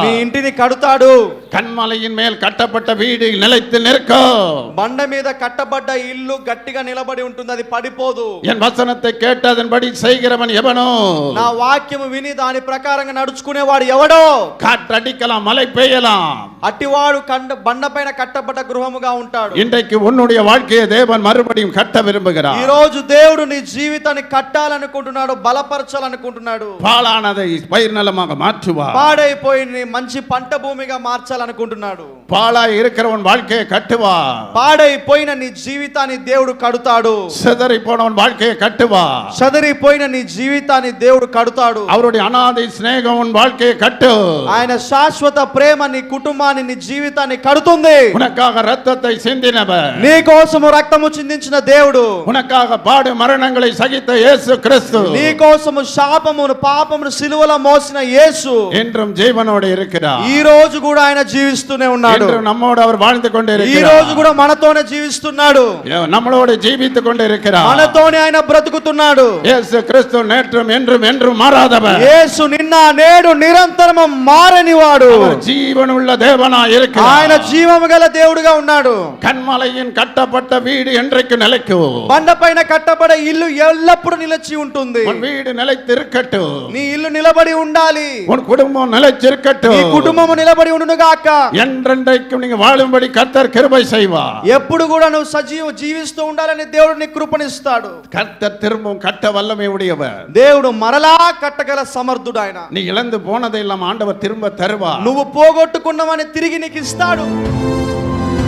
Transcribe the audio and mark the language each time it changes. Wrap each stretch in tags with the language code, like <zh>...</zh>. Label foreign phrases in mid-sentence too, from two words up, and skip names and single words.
<te>మీ ఇంటిని కడుతాడు.</te> <ta>கண்மலையின் மேல் கட்டப்பட்ட வீடு நிலைத்து நிற்கும்.</ta> <te>బండ మీద కట్టబడ్డ ఇల్లు గట్టిగా నిలబడి ఉంటుంది, అది పడిపోదు.</te> <ta>என் వచనத்தை கேட்டதன்படி செய்கிறவன் எவனோ?</ta> <te>నా వాక్యము విని దాని ప్రకారంగా నడుచుకునేవాడు ఎవడో?</te> <ta>காற்றடிக்கலாம், மழை பெய்யலாம்.</ta> <te>అట్టివాడు బండ పైన కట్టబడ్డ గృహముగా ఉంటాడు.</te> <ta>இன்றைக்கு உன்னுடைய வாழ்க்கையை தேவன் மறுபடியும் கட்ட</ta> <te>ఈ</te> <ta>விரும்புகிறார்.</ta> <te>రోజు దేవుడు నీ జీవితాన్ని కట్టాలనుకుంటున్నాడు, బలపరచాలనుకుంటున్నాడు.</te> <ta>பாழானதை பயிர் நிலமாக மாற்றுவார்.</ta> <te>పాడైపోయి నీ మంచి పంట భూమిగా మార్చాలనుకుంటున్నాడు.</te> <ta>பாழாய் இருக்கிறவன் வாழ்க்கையை கட்டுவார்.</ta> <te>పాడైపోయిన నీ జీవితాన్ని దేవుడు కడుతాడు.</te> <ta>சிதறி போனவன் வாழ்க்கையை கட்டுவார்.</ta> <te>చదిరిపోయిన నీ జీవితాన్ని దేవుడు కడుతాడు.</te> <ta>அவருடைய அநாதை சிநேகம் உன் வாழ்க்கையை கட்டு.</ta> <te>ఆయన శాశ్వత ప్రేమ నీ కుటుంబాన్ని, నీ జీవితాన్ని కడుతుంది.</te> <ta>உனக்காக ரத்தத்தை சிந்தினவர்,</ta> <te>నీ కోసము రక్తము చిందించిన దేవుడు,</te> <ta>உனக்காக பாடு மரணங்களை சகித்த இயேசு கிறிஸ்து,</ta> <te>నీ కోసము శాపమును పాపమును సిలువలో మోసిన యేసు</te> <ta>என்றும் ஜீவனோடு இருக்கிறார்.</ta> <te>ఈ రోజు కూడా ఆయన జీవిస్తూనే ఉన్నాడు.</te> <ta>என்றும் நம்மோடு அவர் வாழ்ந்து கொண்டே</ta> <te>ఈ</te> <ta>இருக்கிறார்.</ta> <te>రోజు కూడా మనతోనే జీవిస్తున్నాడు.</te> <ta>நம்மளோடு ஜீவித்துக் கொண்டே இருக்கிறார்.</ta> <te>మనతోనే ఆయన బ్రతుకుతున్నాడు.</te> <ta>இயேசு கிறிஸ்து நேற்றும் என்றும் என்றும் மாறாதவர்.</ta> <te>యేసు నిన్న నేడు నిరంతరము మారనివాడు.</te> <ta>அவர் ஜீவனுள்ள தேவனாய் இருக்கிறார்.</ta> <te>ఆయన జీవము గల దేవుడుగా ఉన్నాడు.</te> <ta>கண்மலையின் கட்டப்பட்ட வீடு என்றைக்கு நிலைக்கும்.</ta> <te>బండపైన కట్టబడే ఇల్లు ఎల్లప్పుడూ నిలిచి ఉంటుంది.</te> <ta>உன் வீடு நிலைத்திருக்கட்டும்.</ta> <te>నీ ఇల్లు నిలబడి ఉండాలి.</te> <ta>உன் குடும்பம் நிலைச்சிருக்கட்டும்.</ta> <te>నీ కుటుంబము నిలబడి ఉండును గాక.</te> <ta>என்றென்றைக்கும் நீங்க வாழும்படி கர்த்தர் கிருபை செய்வார்.</ta> <te>ఎప్పుడు కూడా నువ్వు జీవిస్తూ ఉండాలని దేవుడు నీకు కృపనిస్తాడు.</te> <ta>கர்த்தர் திரும்பவும் கட்ட வல்லமை உடையவர்.</ta> <te>దేవుడు మరలా కట్టగల సమర్థుడు ఆయన.</te> <ta>நீ இழந்து போனதை எல்லாம் ஆண்டவர் திரும்ப தருவார்.</ta> <te>నువ్వు పోగొట్టుకున్నవని తిరిగి నీకు ఇస్తాడు.</te>